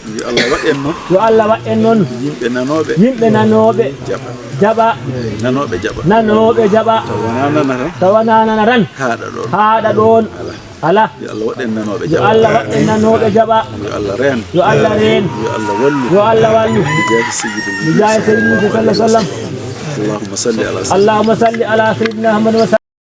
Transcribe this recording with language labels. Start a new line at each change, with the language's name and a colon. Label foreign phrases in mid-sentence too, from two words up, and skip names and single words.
Fula: Yo Allah waɗ en noon. Yo Allah waɗ en noon. Yimɓe nanoɓe. Yimɓe nanoɓe. Jaɓa. Jaɓa. Nanoɓe jaɓa. Nanoɓe jaɓa. Taw wona nana tan. Taw wona nana tan. Haaɗa ɗon. Haaɗa ɗon. Ala. Ala. Yo Allah waɗ en nanoɓe Yo jaɓa. Allah waɗ en nanoɓe jaɓa. Yo Allah reen. Yo Allah reen. Yo Allah wallu. Yo Allah wallu.
Arabic: بجاه سيدنا بجاه سيدنا صلى الله عليه وسلم. اللهم صل على سيدنا اللهم صل على سيدنا محمد وسلم.